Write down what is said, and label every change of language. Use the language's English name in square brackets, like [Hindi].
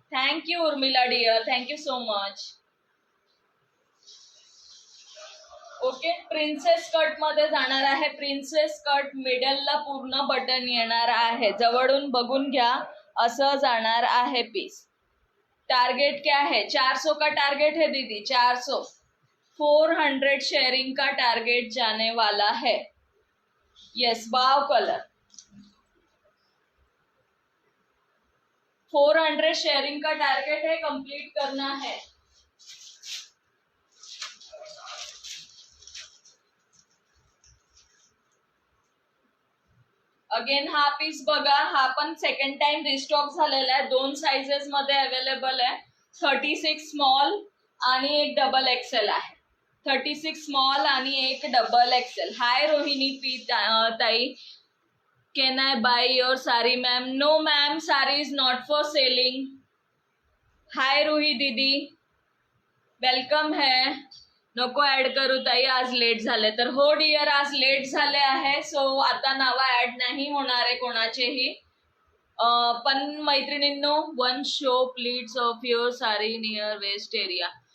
[English] Thank you Urmila dear, thank you so much. [Marathi] Okay, princess cut मध्ये जाणार आहे. प्रिन्सेस कट मिडलला पूर्ण बटन येणार आहे. जवळून बघून घ्या, असं जाणार आहे पीस. [Hindi] टारगेट क्या है? 400 का टारगेट है दीदी, 400. 400 शेयरिंग का टारगेट जाने वाला है. [English] Yes, wow colour. [Hindi] 400 शेयरिंग का टारगेट है, कंप्लीट करना है. [Marathi] अगेन हा पीस बघा, हा पण सेकंड टाइम रिस्टॉक झालेला आहे. 2 साइजेस मध्ये अवेलेबल आहे. 36 स्मॉल आणि एक डबल एक्सेल आहे. 36 स्मॉल आणि एक डबल एक्सेल. [English] Hi Rohini P ताई, can I buy your sari ma'am? No ma'am, sari is not for selling. [Hindi] हाय रोही दीदी, वेलकम है. [Marathi] नको ऍड करू ताई, आज लेट झाले तर. हो डिअर, आज लेट झाले आहे. सो आता नावा ऍड नाही होणार आहे कोणाचेही. पण मैत्रिणींनो, [English] One show pleats of your sari near waist area.